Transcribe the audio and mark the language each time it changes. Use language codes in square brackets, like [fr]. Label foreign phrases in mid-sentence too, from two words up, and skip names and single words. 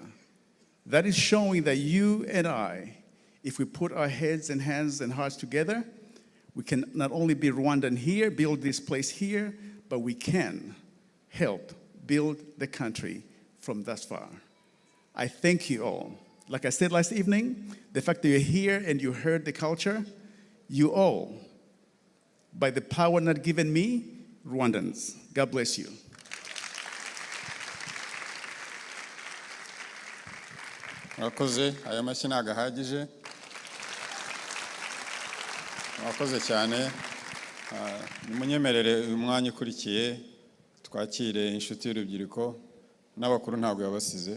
[en] That is showing that you and I, if we put our heads and hands and hearts together, we can not only be Rwandan here, build this place here, but we can help build the country from thus far. I thank you all. Like I said last evening, the fact that you're here and you heard the culture, you all, by the power not given me, Rwandans. God bless you. [rw] Murakoze, aya mashyi ntago ahagije. Murakoze cyane. Nimunyemerere uyu mwanya ukurikiye twakire inshuti y'urubyiruko n'abakuru ntabwo yabasize.